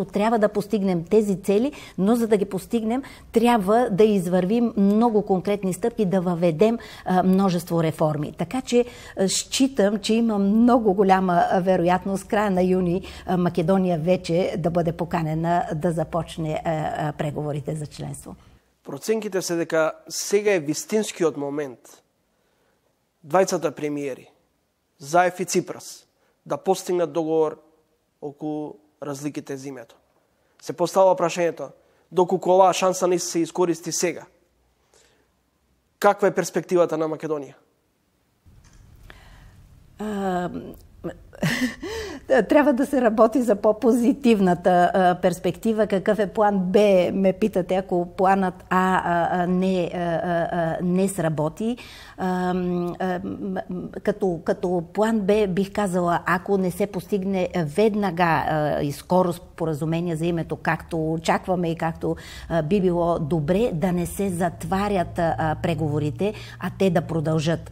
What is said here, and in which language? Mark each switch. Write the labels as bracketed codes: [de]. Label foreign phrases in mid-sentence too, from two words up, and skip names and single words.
[bg] Трябва да постигнем тези цели, но за да ги постигнем, трябва да извървим много конкретни стъпки, да въведем множество реформи. Така че считам, че има много голяма вероятност края на юни Македония вече да бъде поканена да започне преговорите за членство. [mk] Проценките се дека сега е вистинскиот момент двајцата премиери, Заев и Ципрас, да постигнат договор околу разликите за името. Се поставува прашањето, доколку оваа шанса не се искористи сега, каква е перспективата на Македонија? [bg] Трябва да се работи за по-позитивната перспектива. Какъв е план Б, ме питате, ако планът А не сработи. Като план Б бих казала, ако не се постигне веднага и скоро споразумение за името, както очакваме и както би било добре, да не се затварят преговорите, а те да продължат.